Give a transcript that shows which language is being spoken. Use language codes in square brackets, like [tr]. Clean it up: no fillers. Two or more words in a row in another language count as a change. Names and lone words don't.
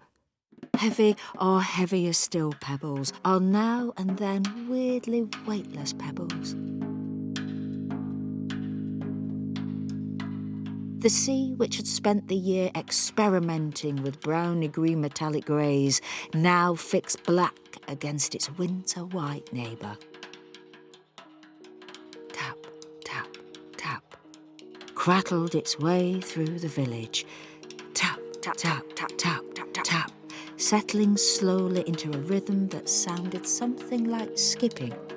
[en] Heavy or heavier still pebbles, or now and then weirdly weightless pebbles. The sea, which had spent the year experimenting with browny-green metallic greys, now fixed black against its winter-white neighbour. Tap, tap, tap, crattled its way through the village. Tap, tap, tap, tap, tap, tap, tap, tap, settling slowly into a rhythm that sounded something like skipping.